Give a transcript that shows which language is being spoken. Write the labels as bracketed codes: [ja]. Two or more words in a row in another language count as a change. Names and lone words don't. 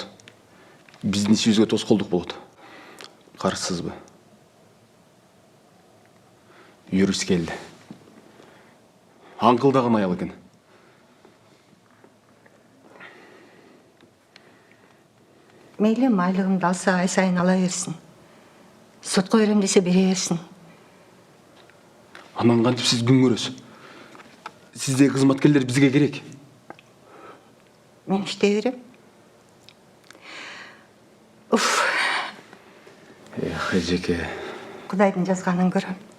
[ky] Биздин ишибизге тоскоолдук болот. Каршысызбы? Юрист келди. Аңкылдаган аял экен. [kk] Мейлі айлығымды алса ай сайын ала берсін. Сотқа берем десе бере берсін. [ky] Анан кантип сиз күн көрөсүз? Сиздеги кызматкерлер бизге керек. Мен иштей берем. Уф, Эжеке. Кудайдын жазганын көрөм.